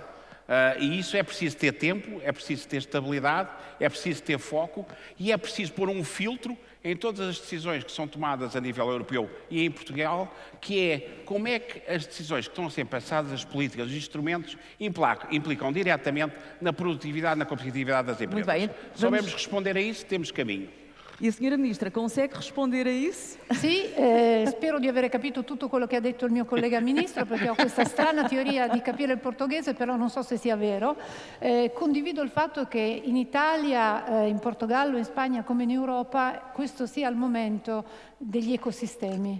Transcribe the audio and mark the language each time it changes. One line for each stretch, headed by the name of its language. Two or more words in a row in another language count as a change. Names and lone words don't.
Portuguese: E isso é preciso ter tempo, é preciso ter estabilidade, é preciso ter foco e é preciso pôr um filtro em todas as decisões que são tomadas a nível europeu e em Portugal, que é como é que as decisões que estão a ser passadas, as políticas, os instrumentos, implicam diretamente na produtividade, na competitividade das empresas. Muito bem. Se soubermos responder a isso, temos caminho. E a Sra. Ministra consegue rispondere a isso?
Italian: Sì, spero di aver capito tutto quello che ha detto il mio collega Ministro, perché ho questa strana teoria di capire il portoghese, però non so se sia vero. Condivido il fatto che in Italia, in Portogallo, in Spagna come in Europa, questo sia il momento degli ecosistemi.